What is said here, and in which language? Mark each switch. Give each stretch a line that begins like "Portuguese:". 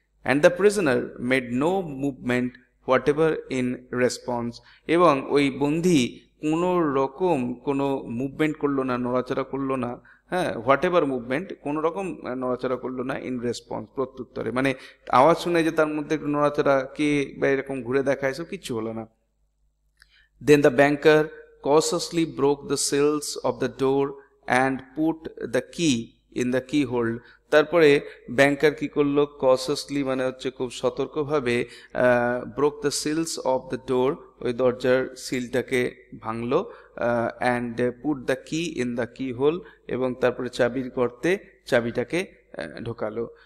English: and the prisoner made no movement whatever in response,
Bangla: এবং ওই বন্দী কোনো রকম কোনো মুভমেন্ট করলো না, নড়াচড়া করলো না। হ্যাঁ,
English: whatever movement,
Bangla: কোনো রকম নড়াচড়া করলো না
English: in response,
Bangla: প্রত্যুত্তরে, মানে আওয়াজ শুনে যে তার মধ্যে একটু নড়াচড়া কে বা এরকম ঘুরে দেখা এসব কিচ্ছু হলো না।
English: Then the banker cautiously broke the seals of the door and put the key in the keyhole.
Bangla: তারপরে ব্যাংকার কি করলো, কসিয়াসলি মানে হচ্ছে খুব সতর্কভাবে,
English: broke the seals of the door,
Bangla: ওই দরজার সিলটাকে ভাঙলো।
English: and put the key in the keyhole,
Bangla: এবং তারপরে চাবির গর্তে চাবিটাকে ঢোকালো।